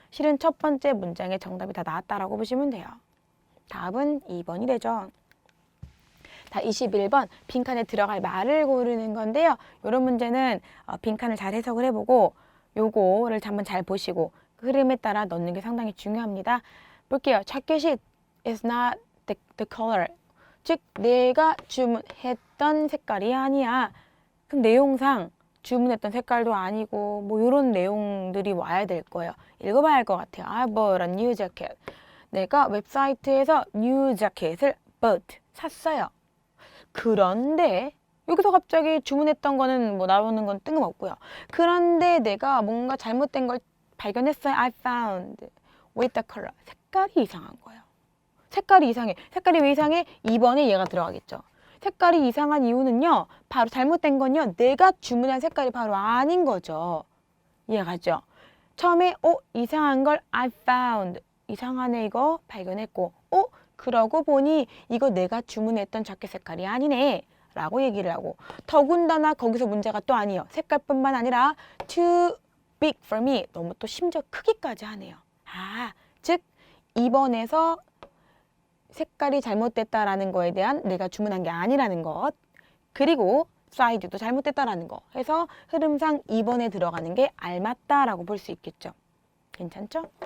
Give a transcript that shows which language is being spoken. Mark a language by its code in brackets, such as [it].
[ko] 실은 첫 번째 문장에 정답이 다 나왔다라고 보시면 돼요. 답은 2번이 되죠. 다 21번 빈칸에 들어갈 말을 고르는 건데요. 이런 문제는 빈칸을 잘 해석을 해보고 요거를 한번 잘 보시고 그 흐름에 따라 넣는 게 상당히 중요합니다. 볼게요. 자켓이 [en] is not the color. [ko] 즉 내가 주문했던 색깔이 아니야. 그럼 내용상 주문했던 색깔도 아니고 뭐 이런 내용들이 와야 될 거예요. 읽어봐야 할 것 같아요. [en] I bought a new jacket. [ko] 내가 웹사이트에서 new jacket을 bought 샀어요. 그런데 여기서 갑자기 주문했던 거는 뭐 나오는 건 뜬금없고요. 그런데 내가 뭔가 잘못된 걸 발견했어요. [en] I found with the color. [ko] 색깔이 이상한 거예요. 색깔이 이상해. 색깔이 왜 이상해? 2번에 얘가 들어가겠죠. 색깔이 이상한 이유는요. 바로 잘못된 건요. 내가 주문한 색깔이 바로 아닌 거죠. 이해가죠? 처음에 이상한 걸 [en] I found. [ko] 이상하네 이거 발견했고 그러고 보니 이거 내가 주문했던 자켓 색깔이 아니네 라고 얘기를 하고 더군다나 거기서 문제가 또 아니에요. 색깔뿐만 아니라 [en] too big for me. [ko] 너무 또 심지어 크기까지 하네요. 즉 2번에서 색깔이 잘못됐다라는 거에 대한 내가 주문한 게 아니라는 것 그리고 사이즈도 잘못됐다라는 거 해서 흐름상 2번에 들어가는 게 알맞다라고 볼 수 있겠죠. 괜찮죠?